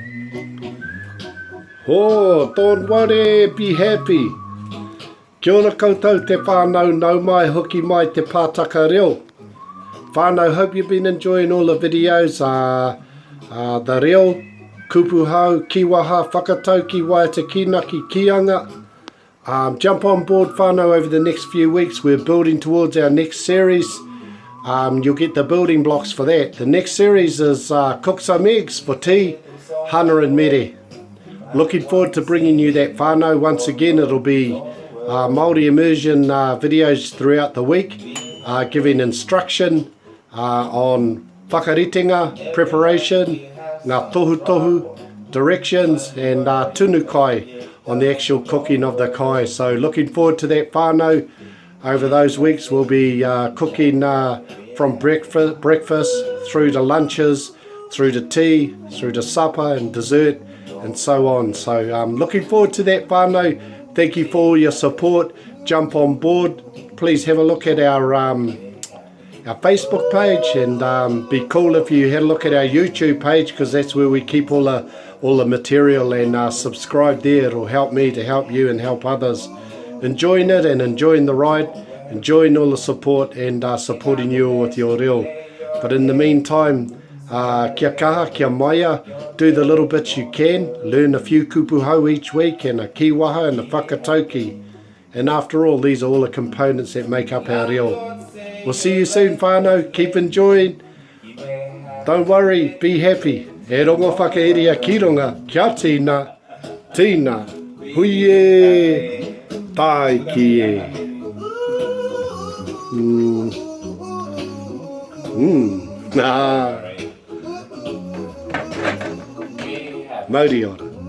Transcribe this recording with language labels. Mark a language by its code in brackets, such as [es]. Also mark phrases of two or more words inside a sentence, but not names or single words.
[en] Oh, don't worry, be happy. [mi] Kia ora koutou te whānau nau mai, hoki mai te pātaka reo. [en] Whānau, hope you've been enjoying all the videos. [mi] The reo, kupu hau, kiwaha, whakatauki, waiata kinaki, kianga. [en] Jump on board, whānau, over the next few weeks. We're building towards our next series. You'll get the building blocks for that. The next series is Cook Some Eggs for tea, hana and mere. Looking forward to bringing you that whānau. Once again, it'll be Māori immersion videos throughout the week, giving instruction on whakaritenga, preparation, [mi] ngā tohu, [en] directions, and [mi] tunu kai [en] on the actual cooking of the kai. So looking forward to that whānau. Over those weeks we'll be cooking from breakfast through to lunches, through to tea, through to supper and dessert, and so on. So looking forward to that whānau. Thank you for all your support. Jump on board. Please have a look at our Facebook page, and be cool if you had a look at our YouTube page, because that's where we keep all the material, and subscribe there. It'll help me to help you and help others enjoying it and enjoying the ride, enjoying all the support, and supporting you with your reo. But in the meantime, [mi] kia kaha, kia maia, [en] do the little bits you can, learn a few [mi] kupu hau [en] each week, and a kiwaha and a whakatauki. And after all, these are all the components that make up our reo. We'll see you soon, whānau. Keep enjoying. Don't worry, be happy. [mi] E rongo whakaeria ki runga, kia tīna, hui e, tai ki e. Mauri ora.